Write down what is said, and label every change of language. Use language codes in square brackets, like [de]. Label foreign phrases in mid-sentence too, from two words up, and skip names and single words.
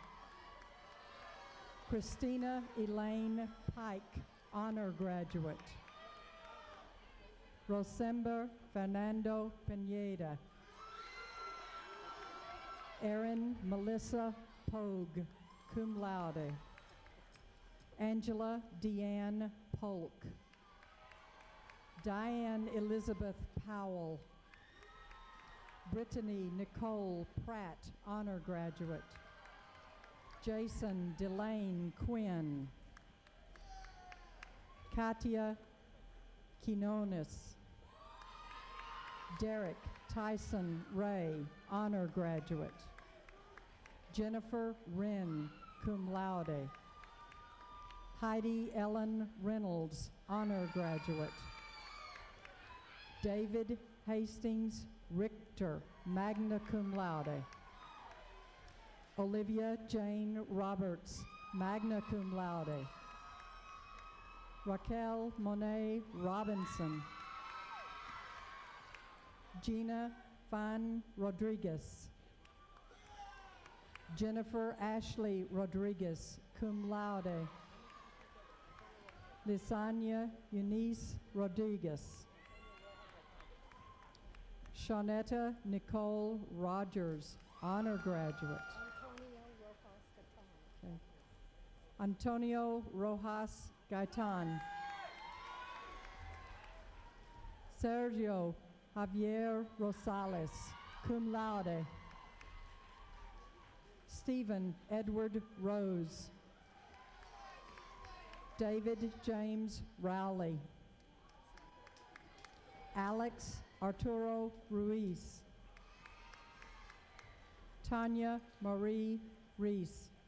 [en] Christina Elaine Pike, honor graduate. Rosember Fernando Pineda. Erin Melissa Pogue, [la] cum laude. [en] Angela Deanne Polk. Diane Elizabeth Powell. Brittany Nicole Pratt, honor graduate. Jason Delane Quinn. Katia Quinones. Derek Tyson Ray, honor graduate. Jennifer Wren, [la] cum laude. [en] Heidi Ellen Reynolds, honor graduate. David Hastings Richter, [la] magna cum laude. [en] Olivia Jane Roberts, [la] magna cum laude. [en] Raquel Monet Robinson. Gina Fan Rodriguez. Jennifer Ashley Rodriguez, [la] cum laude. [en] Lisania Eunice Rodriguez. Shawnetta Nicole Rogers, honor graduate. Okay. Antonio Rojas Gaitan. Sergio Javier Rosales, [la] cum laude. [en] Stephen Edward Rose. David James Rowley. Alex Arturo Ruiz. Tanya Marie Reese.